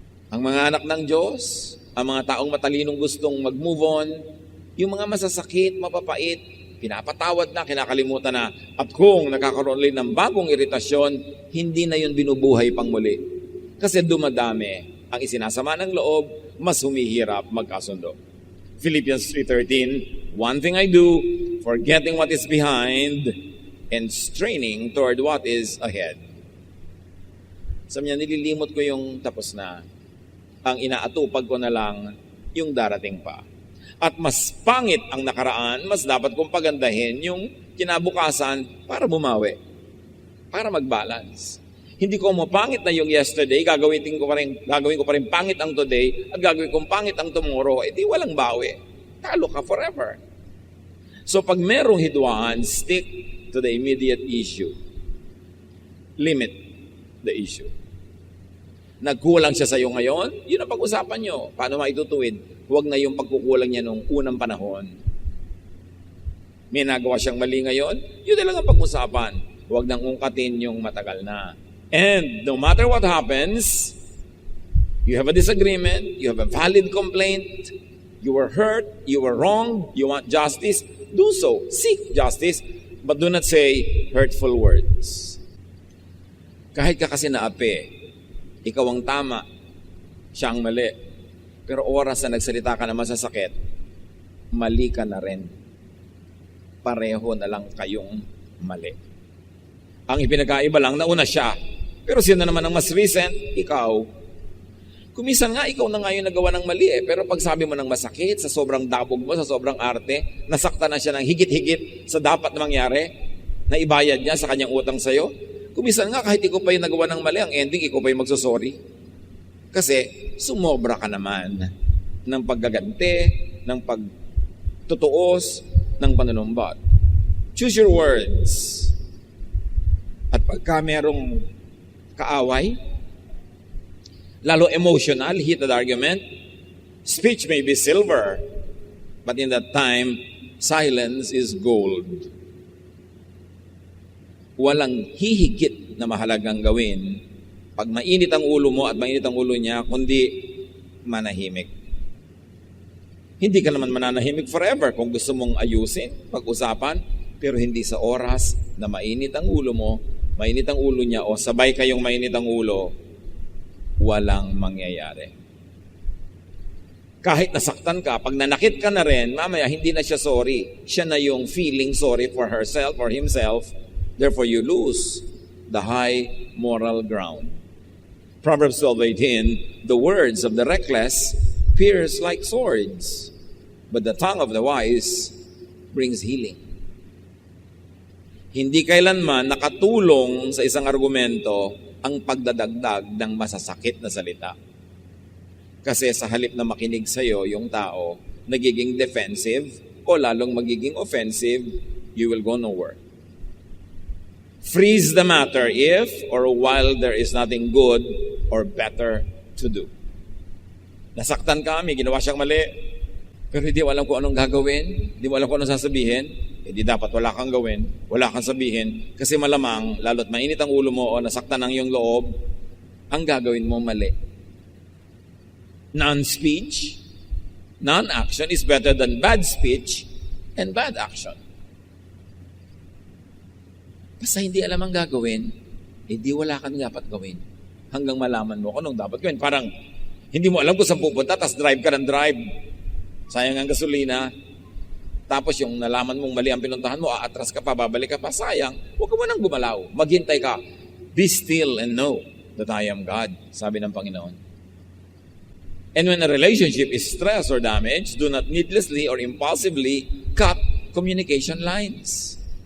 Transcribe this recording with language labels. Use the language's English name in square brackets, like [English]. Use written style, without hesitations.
[Filipino] Ang mga anak ng Diyos, ang mga taong matalinong gustong mag-move on, Yung mga masasakit, mapapait, pinapatawad na, kinakalimutan na. At kung nagkakaroon ulit ng bagong iritasyon, hindi na yun binubuhay pang muli. Kasi dumadami ang isinasama ng loob, mas humihirap magkasundo. [English] Philippians 3:13, one thing I do, forgetting what is behind and straining toward what is ahead. [Filipino] Sabi niya, nililimot ko yung tapos na. Ang inaatupag ko na lang yung darating pa. At mas pangit ang nakaraan, mas dapat kong pagandahin yung kinabukasan para bumawi. Para mag-balance. Hindi ko mapangit na yung yesterday, gagawin ko pa rin pangit ang today, at gagawin kong pangit ang tomorrow, di walang bawi. Talo ka forever. So pag merong hidwaan, [English] stick to the immediate issue. Limit the issue. [Filipino] Nagkulang siya sa iyo ngayon, yun ang pag-usapan nyo. Paano maitutuwid? Huwag na yung pagkukulang niya nung unang panahon. May nagawa siyang mali ngayon, yun na lang ang pag-usapan. Huwag nang ungkatin yung matagal na. [English] And no matter what happens, you have a disagreement, you have a valid complaint, you were hurt, you were wrong, you want justice, do so. Seek justice, but do not say hurtful words. [Filipino] Kahit ka kasi naapi, ikaw ang tama, siya ang mali. Pero oras na nagsalita ka na masasakit, mali ka na rin. Pareho na lang kayong mali. Ang ipinagkaiba lang, nauna siya. Pero sino naman ang mas recent? Ikaw. Kumisan nga, ikaw na nga yung nagawa ng mali eh. Pero pag sabi mo ng masakit, sa sobrang dabog mo, sa sobrang arte, nasakta na siya ng higit-higit sa dapat na mangyari, na ibayad niya sa kanyang utang sa'yo. Kumisan nga, kahit ikaw pa yung nagawa ng mali, ang ending, ikaw pa yung magsusorry. Kasi, sumobra ka naman ng paggaganti, ng pagtutuos, ng panunumbat. [English] Choose your words. [Filipino] At pagka merong kaaway, lalo [English] emotional, heated argument, speech may be silver, but in that time, silence is gold. [Filipino] Walang hihigit na mahalagang gawin pag mainit ang ulo mo at mainit ang ulo niya, kundi manahimik. Hindi ka naman mananahimik forever kung gusto mong ayusin, pag-usapan, pero hindi sa oras na mainit ang ulo mo, mainit ang ulo niya, o sabay kayong mainit ang ulo, walang mangyayari. Kahit nasaktan ka, pag nanakit ka na rin, mamaya hindi na siya sorry. Siya na yung [English] feeling sorry for herself or himself. Therefore, you lose the high moral ground. Proverbs 12:18, the words of the reckless pierce like swords, but the tongue of the wise brings healing. [Filipino] Hindi kailanman nakatulong sa isang argumento ang pagdadagdag ng masasakit na salita. Kasi sa halip na makinig sa'yo yung tao, nagiging defensive o lalong magiging offensive, [English] you will go nowhere. Freeze the matter if or while there is nothing good or better to do. [Filipino] Nasaktan ka, may ginawa siyang mali, pero hindi mo alam kung anong gagawin, hindi mo alam kung anong sasabihin, hindi dapat wala kang gawin, wala kang sabihin, kasi malamang, lalo't mainit ang ulo mo o nasaktan ang iyong loob, ang gagawin mo mali. [English] Non-speech, non-action is better than bad speech and bad action. [Filipino] Basta hindi alam ang gagawin, hindi wala kang dapat gawin. Hanggang malaman mo kung anong dapat gawin. Parang hindi mo alam kung saan pupunta, tapos drive ka ng drive. Sayang ang gasolina. Tapos yung nalaman mong mali ang pinuntahan mo, aatras ka pa, babalik ka pa, sayang. Huwag ka mo nang gumalaw. Maghintay ka. [English] Be still and know that I am God, [Filipino] sabi ng Panginoon. [English] And when a relationship is stressed or damaged, do not needlessly or impulsively cut communication lines.